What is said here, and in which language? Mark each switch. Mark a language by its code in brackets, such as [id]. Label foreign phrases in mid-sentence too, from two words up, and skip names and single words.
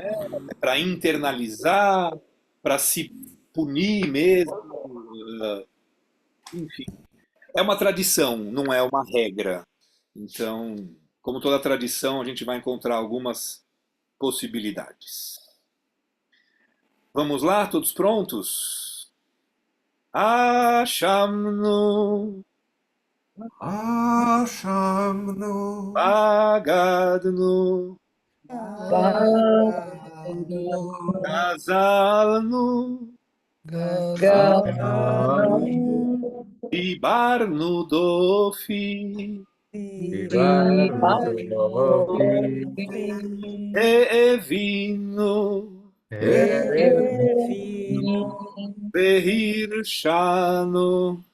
[pt] Para internalizar, para se punir mesmo, enfim. É uma tradição, não é uma regra. Então, como toda tradição, a gente vai encontrar algumas possibilidades. Vamos lá, todos prontos? [he] Achamnu, Ashamno. בגדנו, גזלנו, דיברנו דופי, העווינו, והרשענו,